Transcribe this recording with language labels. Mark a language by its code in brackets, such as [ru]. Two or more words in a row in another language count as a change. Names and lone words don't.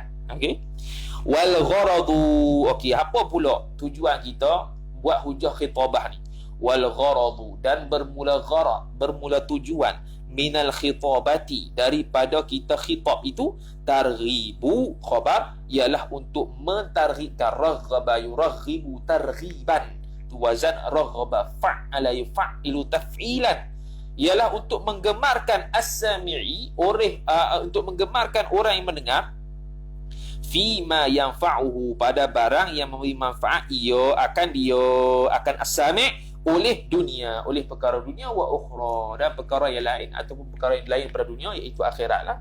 [ar] Okey. والغرض. [ms] Okey, apa pula tujuan kita buat hujah khitabah ni? [ar] والغرض, [ms] dan bermula gharad, bermula tujuan [ar] من الخطابة, [ms] daripada kita khitab itu, [ar] ترغيب خبر, [ms] ialah untuk mentarghibkan, [ar] رغّب يرغّب ترغيبا, [ms] tu wazan [ar] رغّب فعّل يفعّل تفعيلا, [ms] ialah untuk menggemarkan as-sami'i, untuk menggemarkan orang yang mendengar, [ar] فيما ينفعه, [ms] pada barang yang memberi manfaat akan as-sami' oleh dunia, oleh perkara dunia, [ar] والأخرى, [ms] dan perkara yang lain ataupun perkara yang lain pada dunia, iaitu akhirat lah.